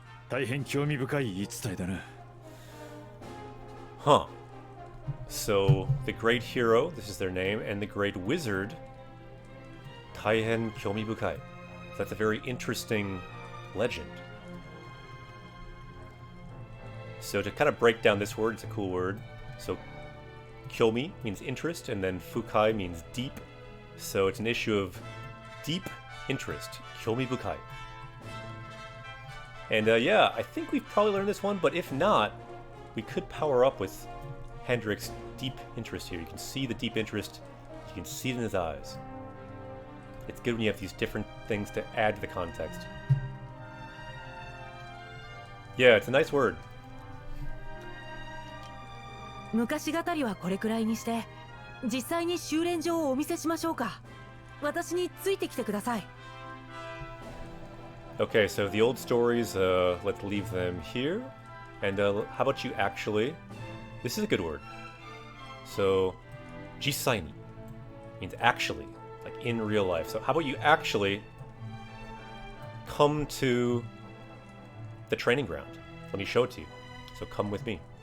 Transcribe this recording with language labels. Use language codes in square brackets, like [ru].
[ja] 大変興味深い言い伝えだな。 Huh. [en] So, the Great Hero, this is their name, and the Great Wizard, [ja] Taihen Kyomibukai. [en] That's a very interesting legend. So to kind of break down this word, it's a cool word. So, Kyomi means interest, and then Fukai means deep. So it's an issue of deep interest. Kyomibukai. And yeah, I think we've probably learned this one, but if not, we could power up with Hendrick's deep interest here. You can see the deep interest. You can see it in his eyes. It's good when you have these different things to add to the context. Yeah, it's a nice word. [ja] 昔語りはこれくらいにして、実際に修練場をお見せしましょうか。私についてきてください。 [en] Okay, so the old stories, let's leave them here. And how about you actually... This is a good word. So, jisai ni means actually, like in real life. So how about you actually come to the training ground? Let me show it to you. So come with me.